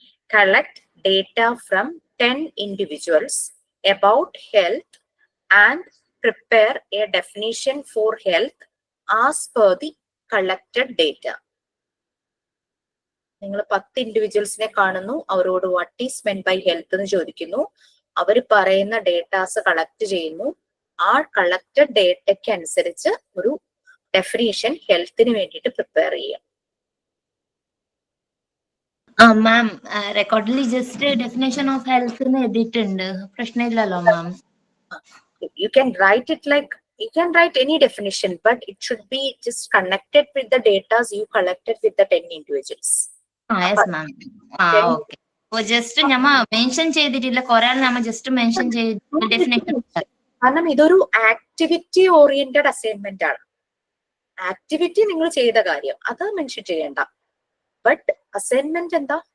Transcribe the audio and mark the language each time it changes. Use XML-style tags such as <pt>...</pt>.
<en>Collect data from 10 individuals about health and prepare a definition for health as per the collected data.</en> <ml>നിങ്ങൾ 10 ഇൻഡിവിജ്വൽസിനെ കാണുന്നു, അവരോട്</ml> <en>what is meant by health</en> <ml>എന്ന് ചോദിക്കുന്നു, അവർ പറയുന്ന datas collect ചെയ്യുന്നു, ആ കളക്റ്റഡ് ഡേറ്റയ്ക്ക് അനുസരിച്ച് ഒരു ഡെഫിനേഷൻ ഹെൽത്തിന് വേണ്ടിയിട്ട് പ്രിപ്പയർ ചെയ്യാം. മാം റെക്കോർഡിൽ ജസ്റ്റ് ഡെഫിനേഷൻ ഓഫ് ഹെൽത്ത് എഴുതിയിട്ടുണ്ട്, പ്രശ്നമില്ലല്ലോ മാം?</ml> <en>You can write it like, you can write any definition, but it should be just connected with the data you collected with the 10 individuals. Yes ma'am. Okay.</en> <ml>So just ഞമ്മ mention ചെയ്തിട്ടില്ല, കുറെ നമ്മ just mention ചെയ്ത് definition. കാരണം ഇതൊരു activity oriented assignment ആണ്. Activity നിങ്ങൾ ചെയ്ത കാര്യം അത് മെൻഷൻ ചെയ്യണ്ട. ബട്ട് അസൈൻമെന്റ് എന്താ?</ml>